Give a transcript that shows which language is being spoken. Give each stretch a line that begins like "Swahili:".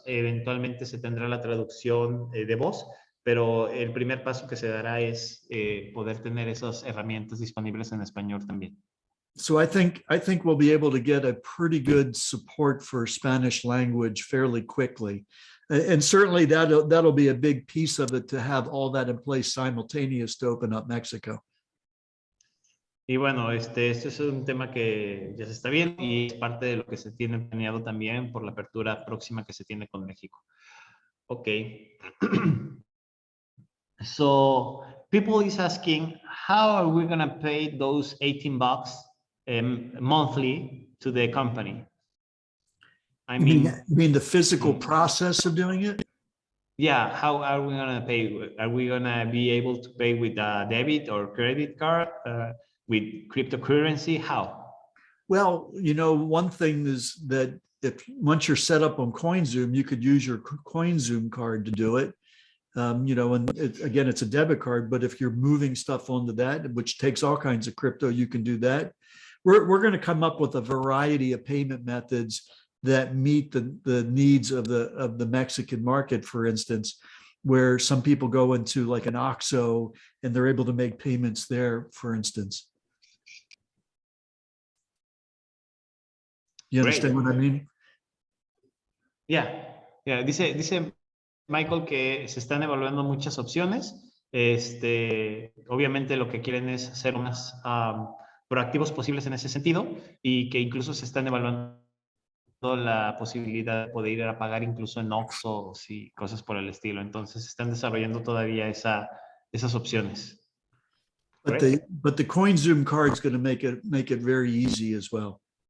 Spanish: Eventualmente se tendrá la traducción de voz, pero el primer paso que se dará es poder tener esas herramientas disponibles en español también.
English: So I think we'll be able to get a pretty good support for Spanish language fairly quickly. And certainly that'll be a big piece of it, to have all that in place simultaneous to open up Mexico.
Spanish: Y bueno, este es un tema que ya se está viendo y es parte de lo que se tiene planeado también por la apertura próxima que se tiene con México. Ok.
English: So people is asking, how are we going to pay those $18 monthly to the company? You mean the physical process of doing it? Yeah, how are we going to pay? Are we going to be able to pay with a debit or credit card, with cryptocurrency? How? Well, one thing is that once you're set up on CoinZoom, you could use your CoinZoom card to do it. And again, it's a debit card, but if you're moving stuff onto that, which takes all kinds of crypto, you can do that. We're going to come up with a variety of payment methods that meet the needs of the Mexican market, for instance, where some people go into like an OXXO and they're able to make payments there, for instance. You understand what I mean? Yeah.
Spanish: Dice Michael que se están evaluando muchas opciones. Obviamente lo que quieren es ser más proactivos posibles en ese sentido, y que incluso se están evaluando la posibilidad de poder ir a pagar incluso en OXXO y cosas por el estilo. Entonces están desarrollando todavía esas opciones.
English: But the CoinZoom card is going to make it very easy as well.